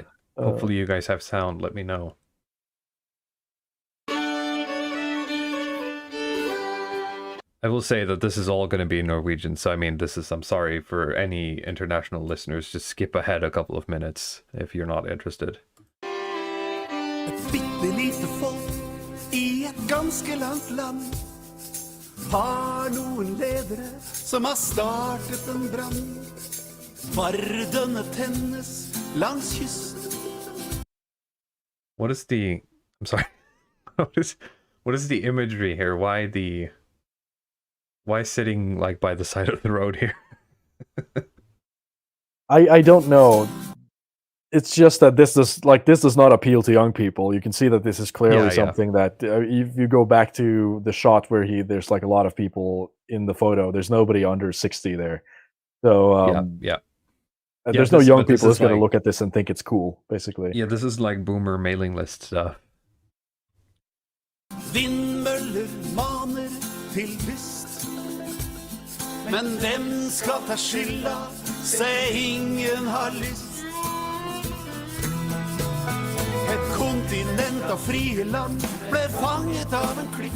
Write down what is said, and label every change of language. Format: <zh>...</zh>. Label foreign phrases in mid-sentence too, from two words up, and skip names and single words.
<en>Hopefully you guys have sound. Let me know. I will say that this is all going to be Norwegian, so I mean, I'm sorry for any international listeners, just skip ahead a couple of minutes if you're not interested.</en> <no>Et bitte lite folk I et ganske langt land har noen ledere som har startet en brann. Vardene tennes langs kysten.</no> <en>I'm sorry. What is the imagery here? Why sitting like by the side of the road here? I don't know. It's just that this does not appeal to young people. You can see that this is clearly something that if you go back to the shot where there's like a lot of people in the photo. There's nobody under 60 there. So there's no young people who's going to look at this and think it's cool, basically. Yeah, this is like boomer mailing list stuff.</en> <no>Vindmøller maner til lyst. Men hvem skal ta skylda, se ingen har lyst. kontinent og frie land ble fanget av en klikk.</no>